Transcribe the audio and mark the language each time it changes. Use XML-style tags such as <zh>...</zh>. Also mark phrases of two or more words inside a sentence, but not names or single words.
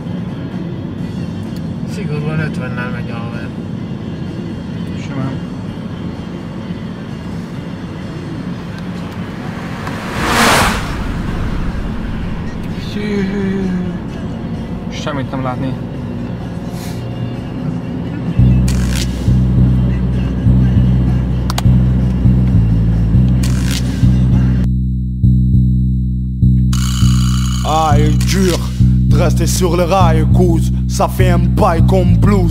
<hu>Szigorúan 50-nel megy a haver. Simán. Semmit nem látni.</hu> <fr>Aïe dur de rester sur le rail, cause ça fait un bail comme blues.</fr>